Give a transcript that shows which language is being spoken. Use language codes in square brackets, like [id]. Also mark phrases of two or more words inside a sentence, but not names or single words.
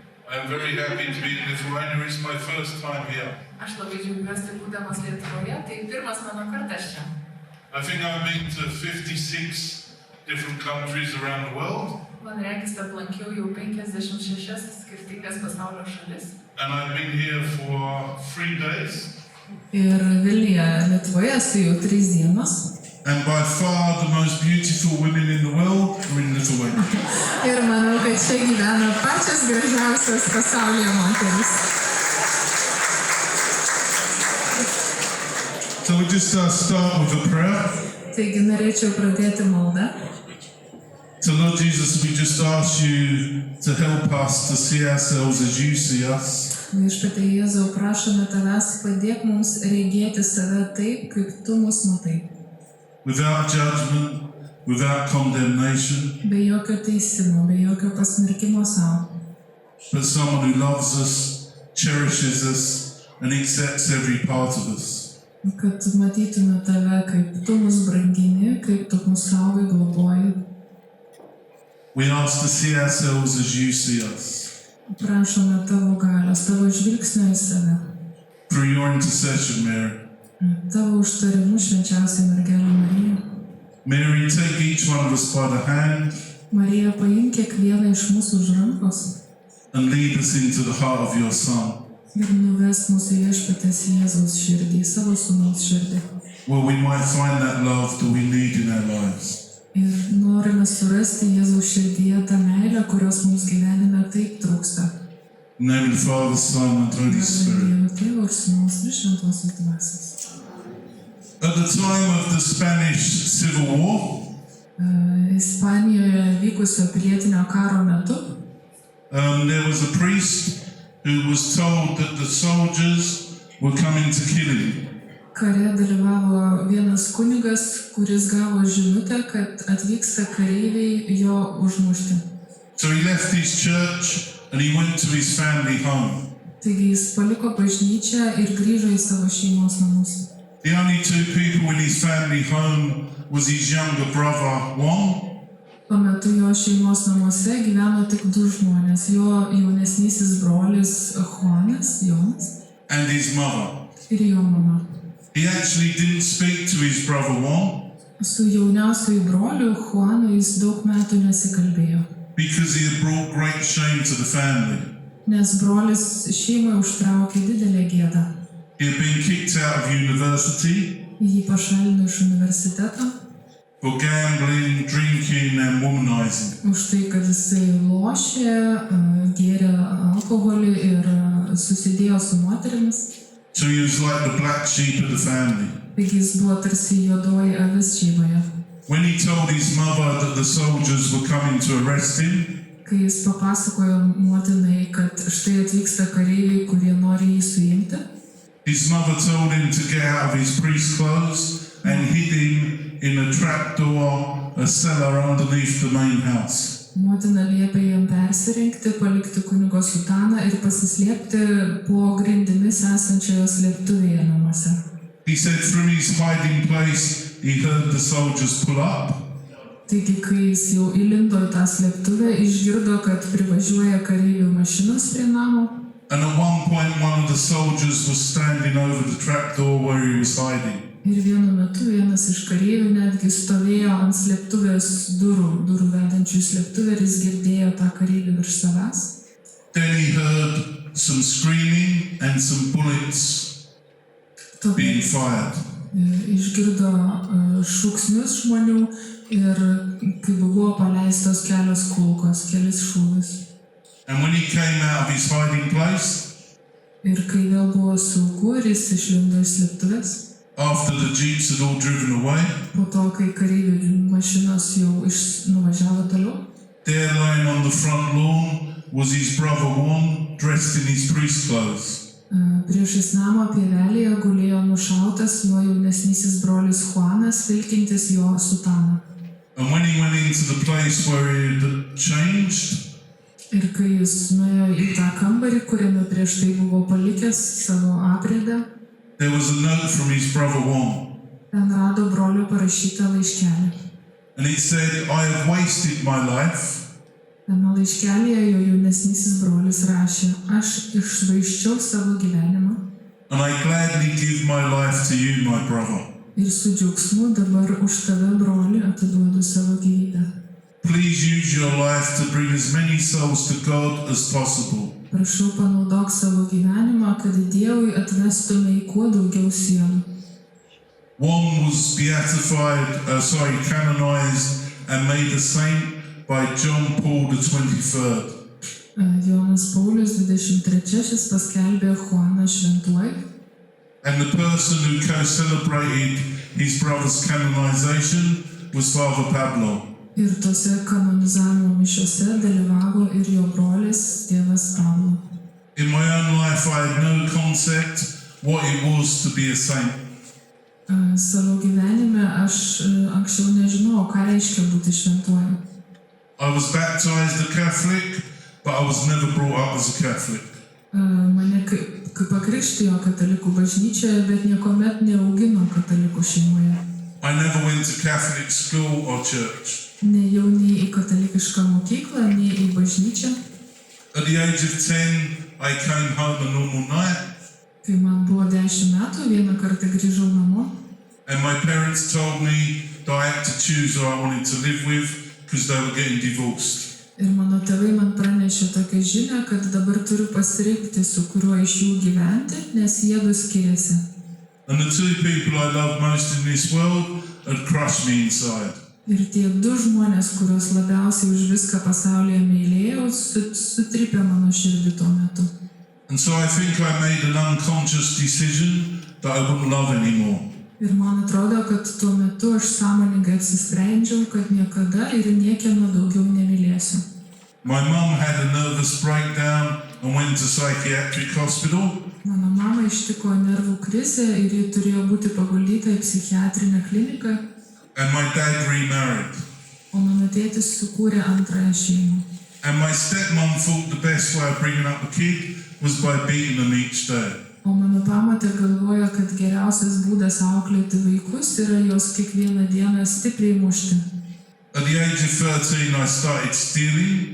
[en] I'm very happy to be in Lithuania. It's my first time here. [lt] Aš labai džiaugiuosi būdamas Lietuvoje, tai pirmas mano kartas čia. [en] I think I've been to 56 different countries around the world. [lt] Man regis, aplankiau jau 56 skirtingas pasaulio šalis. [en] And I've been here for 3 days. [lt] Ir Vilniuje, Lietuvoje esu jau 3 dienos. [en] And by far the most beautiful women in the world are in Lithuania. [lt] Ir manau, kad čia gyvena pačios gražiausios pasaulyje moteris. [en] So we just start with a prayer. [lt] Taigi norėčiau pradėti maldą. [en] So Lord Jesus, we just ask you to help us to see ourselves as you see us. [lt] Viešpatie Jėzau, prašome tavęs, padėk mums regėti save taip, kaip tu mus matai. [en] Without judgment, without condemnation. [lt] Be jokio teisimo, be jokio pasmerkimo savo. [en] But someone who loves us, cherishes us, and accepts every part of us. [lt] Kad matytume tave, kaip tu mus brangini, kaip tu mus saugai, globoji. [en] We ask to see ourselves as you see us. [lt] Prašome tavo galios, tavo žvilgsnio į save. [en] Through your intercession, Mary. [lt] Tavo užtarimu švenčiausiai mergelė Marija. [en] Mary, take each one of us by the hand. [lt] Marija, paimk kiekvieną iš mūsų už rankos. [en] And lead us into the heart of your Son. [lt] Ir nuves mūsų Viešpaties Jėzaus širdį, savo sūnaus širdį. [en] Where we might find that love that we need in our lives. [lt] Ir norime surasti Jėzaus širdyje tą meilę, kurios mums gyvenime taip trūksta. [en] In the name of the Father, Son, and Holy Spirit. [lt] Tėvo ir Sūnaus ir Šventosios Dvasios. [en] At the time of the Spanish Civil War, [lt] Ispanijoje vykusio pilietinio karo metu, [en] there was a priest who was told that the soldiers were coming to kill him. [lt] Kare dalyvavo vienas kunigas, kuris gavo žinutę, kad atvyksta kareiviai jo užmušti. [en] So he left his church and he went to his family home. [lt] Taigi jis paliko bažnyčią ir grįžo į savo šeimos namus. [en] The only 2 people in his family home was his younger brother, Juan. [lt] Tuo metu jo šeimos namuose gyveno tik 2 žmonės, jo jaunesnysis brolis Juanas, Jonas, [en] and his mother. [lt] ir jo mama. [en] He actually didn't speak to his brother Juan [lt] Su jauniausiu broliu Juanu jis daug metų nesikalbėjo, [en] because he had brought great shame to the family. [lt] nes brolis šeimai užtraukė didelę gėdą. [en] He had been kicked out of university [lt] Jį pašalino iš universiteto [en] for gambling, drinking and womanizing. [lt] už tai, kad jisai lošė, gėrė alkoholį ir susidėjo su moterimis. [en] So he was like the black sheep of the family. [lt] Taigi jis buvo tarsi juodoji avis šeimoje. [en] When he told his mother that the soldiers were coming to arrest him, [lt] Kai jis papasakojo motinai, kad štai atvyksta kareiviai, kurie nori jį suimti, [en] his mother told him to get out of his priest's clothes and hid him in a trapdoor, a cellar underneath the main house. [lt] motina liepė jam persirengti, palikti kunigo sutaną ir pasislėpti po grindimis esančioje slėptuvėje namuose. [en] He said from his hiding place he heard the soldiers pull up. [lt] Taigi, kai jis jau įlindo į tą slėptuvę, išgirdo, kad privažiuoja kareivių mašinos prie namo. [en] And at one point one of the soldiers was standing over the trapdoor where he was hiding. [lt] Ir vienu metu vienas iš kareivių netgi stovėjo ant slėptuvės durų vedančių į slėptuvę ir jis girdėjo tą kareivį virš savęs. [en] Then he heard some screaming and some bullets being fired. [lt] Išgirdo šūksnius žmonių ir kai buvo paleistos kelios kulkos, kelis šūvius. [en] And when he came out of his hiding place, [lt] Ir kai vėl buvo saugu ir jis išlindo iš slėptuvės, [en] after the jeeps had all driven away, [lt] po to, kai kareivių mašinos jau nuvažiavo toliau, [en] there lying on the front lawn was his brother Juan, dressed in his priest clothes. [lt] Priešais namo pievelėje gulėjo nušautas jo jaunesnysis brolis Juanas, vilkintis jo sutaną. [en] And when he went into the place where he had changed, [lt] Ir kai jis nuėjo į tą kambarį, kuriame prieš tai buvo palikęs savo aprėdą, [en] there was a note from his brother Juan. [lt] ten rado brolio parašytą laiškelį. [en] And it said, I have wasted my life [lt] Tame laiškelėje jo jaunesnysis brolis rašė: aš iššvaisčiau savo gyvenimą [en] and I gladly give my life to you, my brother. [lt] ir su džiaugsmu dabar už tave, broli, atiduodu savo gyvybę. [en] Please use your life to bring as many souls to God as possible. [lt] Prašau, panaudok savo gyvenimą, kad Dievui atvestumei kuo daugiau sielų. [en] One was canonized and made a saint by John Paul the 23rd. [lt] Jonas Paulius 23 paskelbė Juaną šventuoju. [en] And the person who co-celebrated his brother's canonization was Father Pablo. [lt] Ir tose kanonizavimo mišiose dalyvavo ir jo brolis, tėvas Pablo. [en] In my own life, I had no concept what it was to be a saint. [lt] Savo gyvenime aš anksčiau nežinojau, ką reiškia būti šventuoju. [en] I was baptized a Catholic, but I was never brought up as a Catholic. [lt] Mane kaip pakrikštijo katalikų bažnyčioje, bet niekuomet neaugino katalikų šeimoje. [en] I never went to Catholic school or church. [lt] Nejau nei į katalikišką mokyklą, nei į bažnyčią. [en] At the age of 10, I came home a normal night. [lt] Kai man buvo 10 metų, vieną kartą grįžau namo. [en] And my parents told me that I had to choose who I wanted to live with because they were getting divorced. [lt] Ir mano tėvai man pranešė tokią žinią, kad dabar turiu pasirinkti, su kuriuo iš jų gyventi, nes jie du skiriasi. [en] And the two people I love most in this world had crushed me inside. [lt] Ir tie du žmonės, kuriuos labiausiai už viską pasaulyje mylėjau, sutripė mano širdį tuo metu. [en] And so I think I made an unconscious decision that I wouldn't love anymore. [lt] Ir man atrodo, kad tuo metu aš sąmoningai apsisprendžiau, kad niekada ir niekieno daugiau nemylėsiu. [en] My mum had a nervous breakdown and went to psychiatric hospital. [lt] Mano mama ištiko nervų krizė ir ji turėjo būti paguldyta į psichiatrinę kliniką. [en] And my dad remarried. [lt] O mano tėtis sukūrė antrąją šeimą. [en] And my stepmom thought the best way of bringing up a kid was by beating them each day. [lt] O mano pamotė galvoja, kad geriausias būdas auklėti vaikus yra juos kiekvieną dieną stipriai mušti. [en] At the age of 13, I started stealing.